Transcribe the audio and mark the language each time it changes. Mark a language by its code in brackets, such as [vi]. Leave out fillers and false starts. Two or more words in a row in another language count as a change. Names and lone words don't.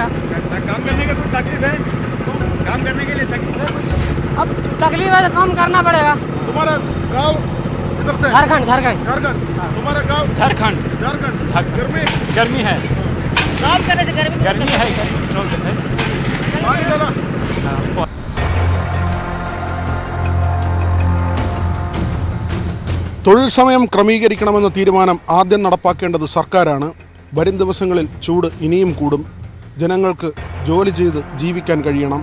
[hi] काम करने का कुछ तकलीफ है? काम करने के लिए तकलीफ है? अब तकलीफ है तो काम करना पड़ेगा। तुम्हारा गाँव किधर से? झारखंड। तुम्हारा गाँव? झारखंड। गर्मी है। काम करने से गर्मी है। [ml] തൊഴിൽ സമയം ക്രമീകരിക്കണമെന്ന തീരുമാനം ആദ്യം നടപ്പാക്കേണ്ടത് സർക്കാരാണ്. വരും ദിവസങ്ങളിൽ ചൂട് ഇനിയും കൂടും. ജനങ്ങൾക്ക് ജോലി ചെയ്ത് ജീവിക്കാൻ കഴിയണം.